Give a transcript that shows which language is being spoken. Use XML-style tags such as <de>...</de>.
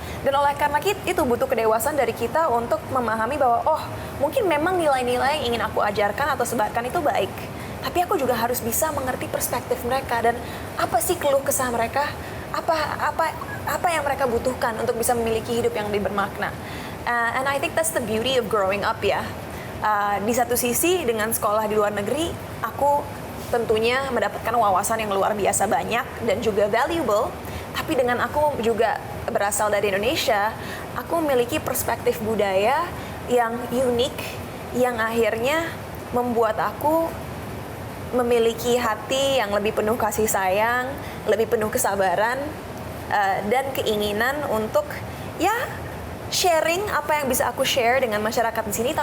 <id>Dan oleh karena itu butuh kedewasaan dari kita untuk memahami bahwa oh mungkin memang nilai-nilai yang ingin aku ajarkan atau sebarkan itu baik, tapi aku juga harus bisa mengerti perspektif mereka dan apa sih keluh kesah mereka, apa yang mereka butuhkan untuk bisa memiliki hidup yang lebih bermakna.</id> <en>And I think that's the beauty of growing up ya.</en> <id>Di satu sisi dengan sekolah di luar negeri, aku tentunya mendapatkan wawasan yang luar biasa banyak dan juga valuable. Tapi dengan aku juga berasal dari Indonesia, aku memiliki perspektif budaya yang unik, yang akhirnya membuat aku memiliki hati yang lebih penuh kasih sayang, lebih penuh kesabaran, dan keinginan untuk ya sharing apa yang bisa aku share dengan masyarakat di sini.</id>